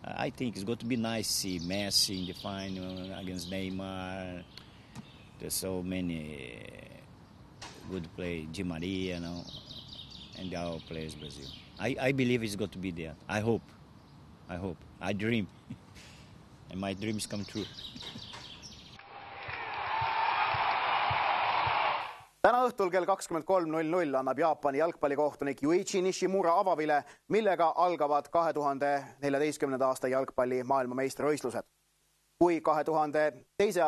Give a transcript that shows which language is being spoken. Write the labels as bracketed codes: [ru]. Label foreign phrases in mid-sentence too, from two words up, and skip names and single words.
[en] I think it's going to be nice to see Messi in the final against Neymar. There's so many good players, Di Maria, and the other players Brazil. I believe it's going to be there. I hope. I dream. And my dreams come true. [et] Täna õhtul kell 23.00 annab Jaapani jalgpallikohtunik Yuichi Nishimura avavile, millega algavad 2014. aasta jalgpalli maailmameistrivõistlused. Kui 2002.